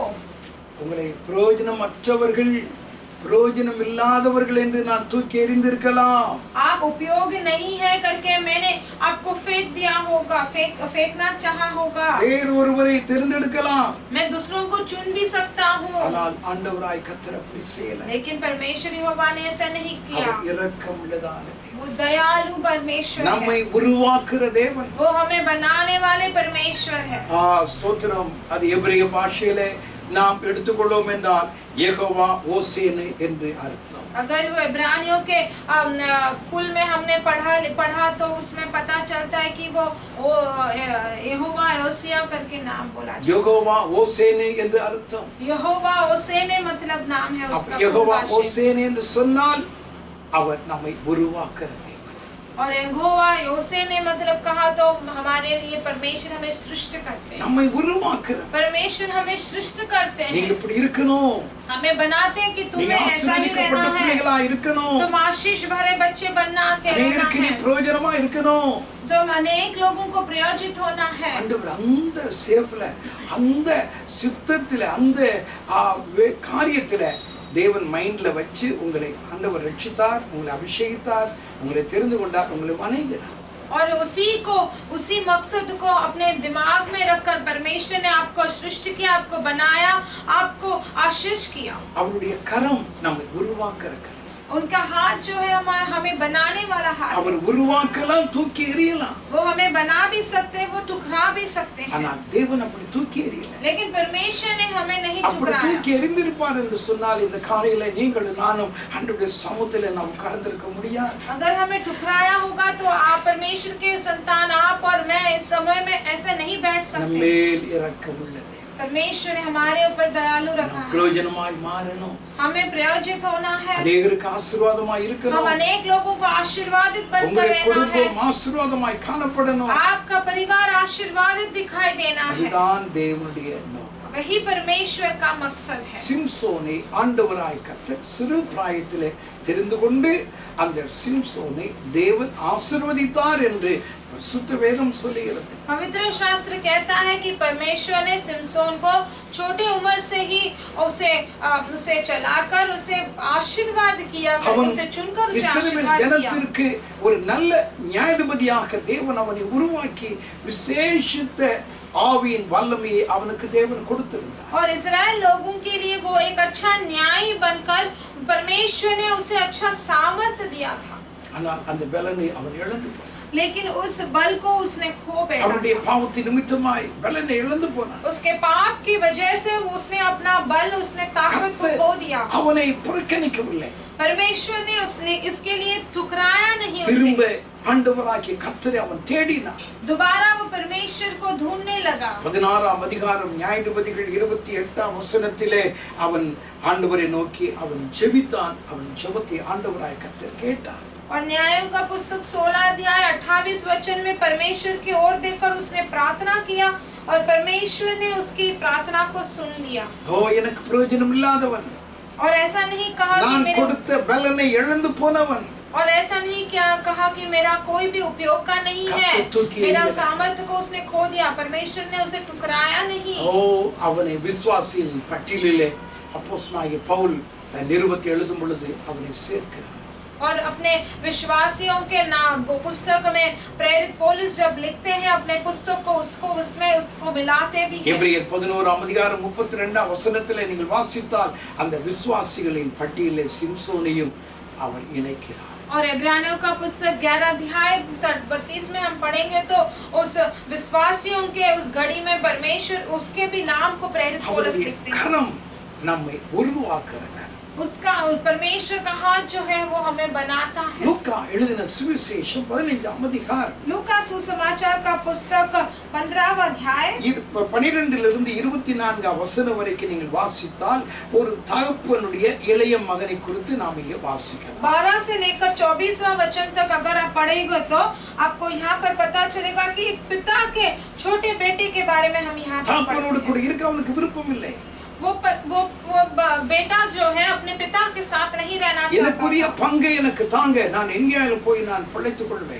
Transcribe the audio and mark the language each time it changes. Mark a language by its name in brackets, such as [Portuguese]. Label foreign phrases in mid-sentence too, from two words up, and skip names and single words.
[Tamil] உங்களை பிரயோஜனமற்றவர்கள் பிரயோஜனம் இல்லாதவர்கள் என்று நான் தூக்கி எறிந்திருக்கலாம். [Hindi] आप उपयोगी नहीं है करके मैंने आपको फेंक दिया होगा, फेंकना चाहा होगा। [Tamil] வேறு ஒருவரை தேர்ந்தெடுக்கலாம். [Hindi] मैं दूसरों को चुन भी सकता हूँ, [Tamil] ஆனால் ஆண்டவராய் கர்த்தர் அப்படி செய்யல. [Hindi] लेकिन परमेश्वर यहोवा ने ऐसा नहीं किया। [Tamil] அவர் இரக்கம் உள்ளதான தேவன். [Hindi] वो दयालु परमेश्वर [Tamil] நம்மை [Hindi] है, [Tamil] உருவாக்குற தேவன். [Hindi] वो हमें बनाने वाले परमेश्वर है। [Tamil] ஸ்தோத்திரம். அது எபிரேய பாஷையிலே நாம் எடுத்துக்கொள்வோம் என்றால் யெகோவா ஓசேனு என்று அர்த்தம். [Hindi] अगर वो इब्रानियों के कुल में हमने पढ़ा तो उसमें पता चलता है कि वो यहोवा ओसिया करके नाम बोला जाता है। [Tamil] யெகோவா ஓசேனு என்று அர்த்தம். [Hindi] यहोवा ओसेने मतलब नाम है उसका। [Tamil] யெகோவா ஓசேனு என்று சொன்னால் அவர் நம்மை உருவாக்குற தேவன். [Hindi] और यहोवा ओसेने मतलब कहा तो हमारे लिए परमेश्वर हमें सृष्टि करते हैं। [Tamil] நம்மை உருவாக்குற [Hindi] परमेश्वर हमें सृष्टि करते [Tamil] நீங்க [Hindi] हैं, [Tamil] இப்படி இருக்கணும், [Hindi] हमें बनाते हैं कि [Tamil] நீங்க [Hindi] तुम्हें ऐसा ही [Tamil] ஆசீர்வதிக்கப்பட்ட [Hindi] रहना है, [Tamil] பிள்ளைகளா இருக்கணும், [Hindi] तुम आशीष भरे बच्चे बनना के रहना [Tamil] அநேகருக்கு நீ [Hindi] है, [Tamil] பிரயோஜனமா இருக்கணும். [Hindi] तुम अनेक लोगों को प्रयोजित होना है। [Tamil] ஆண்டவர் அந்த சேஃப்ல அந்த சித்தத்துல அந்த காரியத்துல தேவன் மைண்ட்ல வச்சு உங்களை ஆண்டவர் ரட்சித்தார், உங்களை அபிஷேகித்தார், உங்களை தெரிந்து கொண்டார், உங்களை வணங்கினார். [Hindi] और उसी मकसद को अपने दिमाग में रखकर परमेश्वर ने आपको सृष्टि किया, आपको बनाया, आपको आशीष किया। [Tamil] அவருடைய கரம் நம்மை உருவாக்குற கரம். [Hindi] उनका हाथ जो है हमें बनाने वाला हाथ [Tamil] அவர் [Hindi] है। [Tamil] உருவாக்கலாம், தூக்கி எறியலாம். [Hindi] वो हमें बना भी सकते हैं, वो टुकरा भी सकते हैं, [Tamil] ஆனால் தேவன் அப்படி தூக்கி எறியல. [Hindi] लेकिन परमेश्वर ने हमें नहीं [Tamil] அப்படி [Hindi] टुकराया। [Tamil] தூக்கி எறிந்திருப்பார் என்று சொன்னால் இந்த காலையில நீங்களும் நானும் ஆண்டவருடைய சமூகத்திலே நாம் உட்கார்ந்திருக்க முடியாது. [Hindi] अगर हमें टुकराया होगा तो आप परमेश्वर के संतान, आप और मैं इस समय में ऐसे नहीं बैठ सकते। [Tamil] நம்மேல் இரக்கமுள்ள தேவன். [Hindi] परमेश्वर ने हमारे ऊपर दयालु रखा है, [Tamil] பிரயோஜனமாய் மாறணும், [Hindi] हमें प्रयोजित होना है, [Tamil] அநேகருக்கு ஆசீர்வாதமாய் [Hindi] हम [Tamil] இருக்கணும், [Hindi] अनेक लोगों को आशीर्वादित बनकर [Tamil] உங்களுடைய [Hindi] रहना है, [Tamil] குடும்பம் ஆசீர்வாதமாய் காணப்படணும். [Hindi] आपका परिवार आशीर्वादित दिखाई देना है। [Tamil] அதுதான் தேவனுடைய நோக்கம். [Hindi] वही परमेश्वर का मकसद है। [Tamil] சிம்சோனை ஆண்டவராய் கர்த்தர் சிறு பிராயத்திலே தெரிந்து கொண்டு அந்த சிம்சோனை தேவன் ஆசீர்வதித்தார் என்று பரிசுத்த வேதம் சொல்லுகிறது. [Hindi] पवित्र शास्त्र कहता है कि परमेश्वर ने सिमसोन को छोटे उम्र से ही उसे चलाकर उसे आशीर्वाद किया, उसे चुनकर उसे [Tamil] இஸ்ரவேல் [Hindi] आशीर्वाद किया। [Tamil] ஜனத்திற்கு ஒரு நல்ல நியாயாதிபதியாக தேவன் அவனை உருவாக்கி விசேஷித்த ஆவியின் வல்லமையை அவனுக்கு தேவன் கொடுத்திருந்தார். [Hindi] और इजराइल लोगों के लिए वो एक अच्छा न्यायी बनकर परमेश्वर ने उसे अच्छा सामर्थ्य दिया था. [Tamil] ஆனால் அந்த பலனை அவன் இழந்து போனான். [Hindi] लेकिन उस बल को उसने खो बैठा. [Tamil] அவனுடைய பாவத்தின் நிமித்தமாய் பலனை இழந்து போனான். [Hindi] उसके पाप की वजह से उसने अपना बल, उसने ताकत को खो दिया. [Tamil] அவனை புறக்கணிக்கவில்லை. [Hindi] परमेश्वर ने उसने इसके लिए ठुकराया नहीं उसे. [Tamil] திரும்ப ஆண்டவராகிய கர்த்தரை அவன் தேடினான். [Hindi] दोबारा वो परमेश्वर को ढूंढने लगा. [Tamil] 16ஆம் அதிகாரம் நியாயாதிபதிகள் 28ஆம் வசனத்திலே அவன் ஆண்டவரை நோக்கி அவன் ஜெபித்தான். அவன் ஜெபத்தை ஆண்டவராகிய கர்த்தர் கேட்டார். [Hindi] और न्यायों का पुस्तक 16 अध्याय 28 वचन में परमेश्वर की ओर देखकर उसने प्रार्थना किया और परमेश्वर ने उसकी प्रार्थना को सुन लिया. [Tamil] ஓ எனக்கு பிரயோஜனம் இல்லாதவன், [Hindi] और ऐसा नहीं कहा कि [Tamil] நான் [Hindi] मेरे, [Tamil] கொடுத்த பலனை இழந்து போனவன், [Hindi] और ऐसा नहीं क्या कहा कि मेरा कोई भी उपयोग का नहीं है, मेरा सामर्थ्य को उसने खो दिया. परमेश्वर ने उसे ठुकराया नहीं. [Tamil] ஓ அவனை விசுவாசியின் பட்டியலிலே அப்போஸ்தலனாகிய பவுல் தன் நிருபத்தை எழுதும் பொழுது அவனை சேர்க்கிறார். [Hindi] और अपने विश्वासियों के नाम वो पुस्तक में प्रेरित पौलुस जब लिखते हैं अपने पुस्तक को, उसको मिलाते भी हैं. [Tamil] எபிரேயர் 11ஆம் அதிகாரம் 32ஆம் வசனத்திலே நீங்கள் வாசித்தால் அந்த விசுவாசிகளின் பட்டியலிலே சிம்சோனையும் அவர் இணைக்கிறார். [Hindi] और इब्रानियों का पुस्तक 11 अध्याय 32 में हम पढ़ेंगे तो उस विश्वासियों के उस घड़ी में परमेश्वर उसके भी नाम को प्रेरित पौलुस लिखते हैं. [Tamil] கரம் நம்மை உருவாக்குறார். [Hindi] उसका परमेश्वर का हाथ जो है वो हमें बनाता है. [Tamil] லூக்கா எழுதின சுவிசேஷம் 15ஆம் அதிகாரம், [Hindi] लूका सुसमाचार का पुस्तक 15वां अध्याय [Tamil] 12 இருந்து 24 வசனம் வரைக்கும் நீங்கள் வாசித்தால் ஒரு தகப்பனுடைய இளைய மகனை குறித்து நாம் இங்கே வாசிக்கலாம். [Hindi] 12 से लेकर 24वां वचन तक अगर आप पढ़ेंगे तो आपको यहाँ पर पता चलेगा कि पिता के छोटे बेटे के बारे में हम यहाँ पर [Tamil] தகப்பனோடு கூட இருக்க அவனுக்கு விருப்பம் இல்லை. [Hindi] वो बेटा जो है अपने पिता के साथ नहीं रहना [Tamil] எனக்குரிய [Hindi] चाहता. [Tamil] பங்கை எனக்கு தாங்க, நான் எங்கேயாலும் போய் நான் பிழைத்துக் கொள்வேன்.